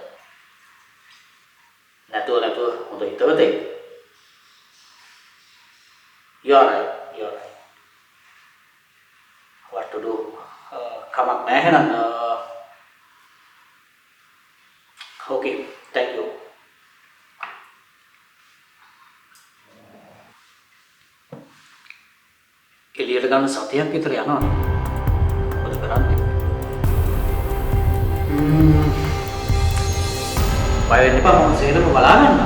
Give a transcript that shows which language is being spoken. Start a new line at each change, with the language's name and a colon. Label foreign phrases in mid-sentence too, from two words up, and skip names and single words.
Sinhala: නැතුව හොඳ හිතවතෙක්.
English: You are right. What to do?
Sinhala: කමක් නැහැ නේද?
English: Okay, thank you.
Sinhala: එළියට ගන්න සතියක් විතර යනවා. බය වෙන්න එපා මම සේරම බලා ගන්නම්.